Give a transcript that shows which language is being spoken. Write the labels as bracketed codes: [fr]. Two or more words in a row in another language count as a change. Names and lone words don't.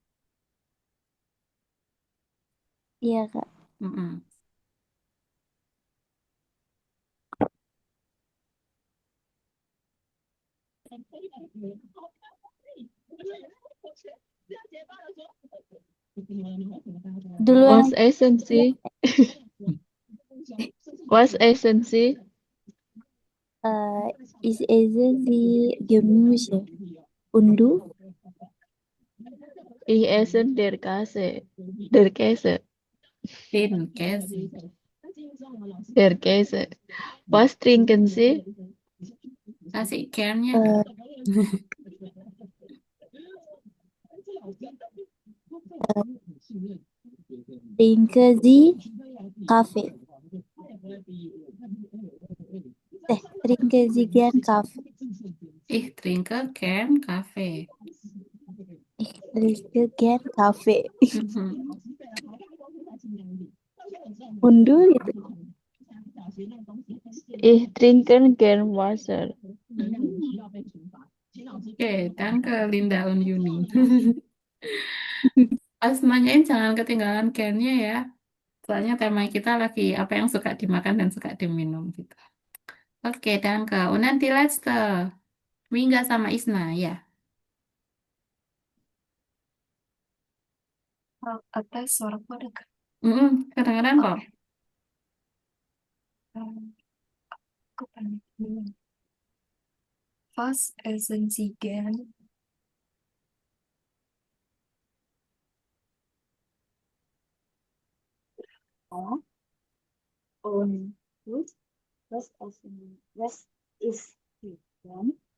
[id] Iya, Kak. Mm-mm. Duluan [de] Was essen Sie? Was essen Sie? Ich esse die Gemüse. Und du? Ich esse der Käse. Der Käse. Den Käse. Der Käse. Was trinken Sie? [id] Kasih care-nya. [de] Trinken Sie Kaffee? Trinken Sie gern Kaffee? Ich trinke gern Kaffee. Ich trinke gern Kaffee. Mhm. [id] Undu gitu. [de] Ich trinke gern Wasser. Oke, danke Linda und Yuni. [id] Pas nanyain jangan ketinggalan gennya ya. Soalnya tema kita lagi apa yang suka dimakan dan suka diminum gitu. Oke, [de] danke. Und dann die letzte. [id] Mingga sama Isna, ya. Atas suaraku ada nggak? Kadang-kadang kok. Aku panik dulu. [de] Was essen Sie gern? Oh. Und gut. Was ist Sie gern?